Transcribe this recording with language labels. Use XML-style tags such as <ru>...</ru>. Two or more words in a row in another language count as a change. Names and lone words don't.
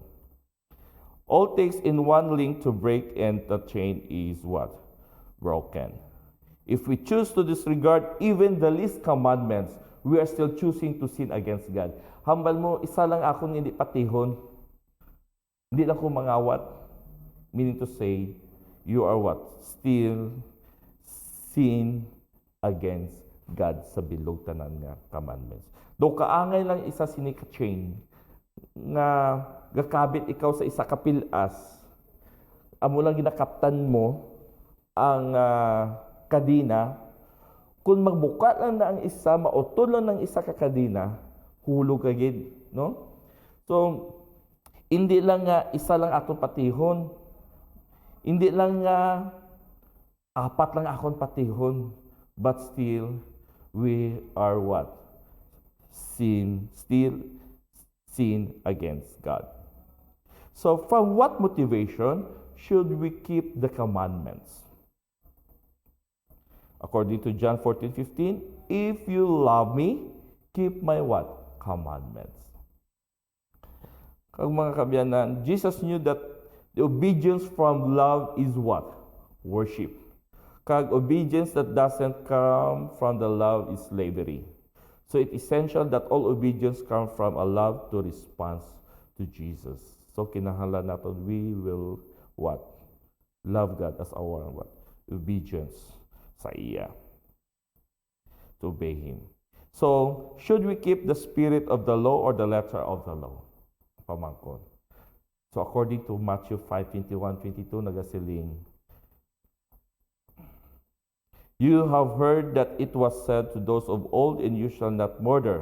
<en>All takes in one link to break and the chain is what? Broken. If we choose to disregard even the least commandments, we are still choosing to sin against God.</en> <hil>Hambal mo, isa lang akong hindi patihon. Hindi lang ko mangawat.</hil> <en>Meaning to say, you are what? Still sin against God</en> <hil>sa bilog tanan nga commandments. Do kaangay lang isa sini ka chain nga gakabit ikaw sa isa ka pilas, amo lang ginakaptan mo ang kadina. Kung magbuka lang na ang isa, mautol lang ng isa ka kadina, hulog ka gid, no? So hindi lang nga isa lang atong patihon, hindi lang nga apat lang akong patihon,</hil> <en>but still we are what? Still sin against God. So from what motivation should we keep the commandments? According to John 14:15, if you love me, keep my what? Commandments.</en> <hil>Kag mga kabyanan,</hil> <en>Jesus knew that the obedience from love is what? Worship. Kag obedience that doesn't come from the love is slavery. So it's essential that all obedience come from a love to respond to Jesus. So</en> <hil>kinahanglan natin</hil> <en>we will what? Love God as our what? Obedience</en> <hil>sa iya.</hil> <en>To obey Him. So, should we keep the spirit of the law or the letter of the law?</en> <hil>Pamangkon.</hil> <en>So, according to Matthew 5:21-22, nagasiling, you have heard that it was said to those of old, and you shall not murder.</en>